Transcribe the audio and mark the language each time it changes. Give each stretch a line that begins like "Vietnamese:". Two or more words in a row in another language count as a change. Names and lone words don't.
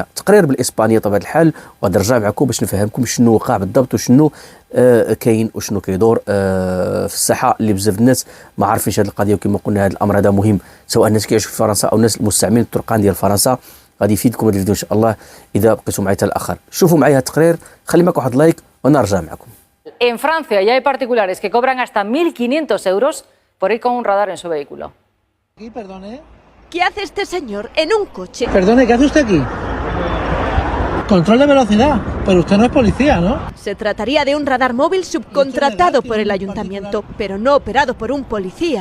Arabic: تقرير بالاسبانيه طبعا الحال، وغادي نرجع معكم باش نفهمكم شنو وقع بالضبط وشنو كاين وشنو كيدور في الساحه اللي بزاف الناس ما عارفينش هذه القضيه. وكما قلنا هذا الامر هذا مهم سواء الناس كيعيشوا في فرنسا او الناس المستعملين الطرقان ديال فرنسا. غادي يفيدكم هذا الفيديو ان شاء الله اذا بقيتوا معايا حتى الاخر. شوفوا معايا هذا التقرير، خلي معكم واحد لايك ونرجع معكم.
Spanish: En Francia ya hay particulares que cobran hasta 1.500 euros por ir con un radar en su vehículo. Perdone. ¿Qué hace este señor en un coche? Perdone, ¿qué hace usted aquí? Control de velocidad, pero usted no es policía, ¿no? Se trataría de un radar móvil subcontratado por el ayuntamiento, pero no operado por un policía,